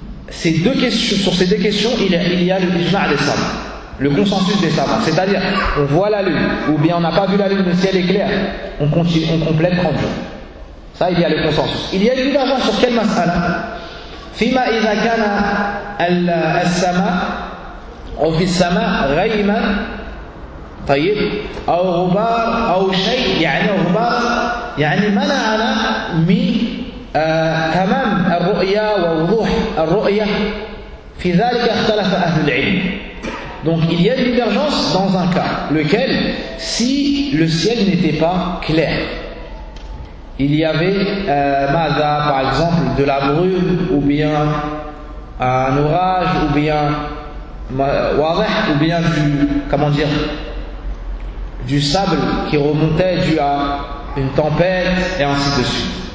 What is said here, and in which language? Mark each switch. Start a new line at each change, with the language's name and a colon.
French: Sur ces deux questions, il y a le ijma' des savants. Le consensus des savants. C'est-à-dire, on voit la lune, ou bien on n'a pas vu la lune, le ciel est clair, on complète 30 jours. Ça, il y a le consensus. Il y a une divergence sur quelle mas'ala?
Arabic: Fima idha kana al-sama. أو في السماء غيمة طيب أو غبار أو شيء يعني غبار يعني منعنا من تمام الرؤية ووضوح الرؤية في ذلك اختلف أهل العلم.
French: Donc il y a divergence dans un cas, lequel, si le ciel n'était pas clair, il y avait par exemple de la brume ou bien un orage ou bien du comment dire du sable qui remontait dû à une tempête et ainsi de suite.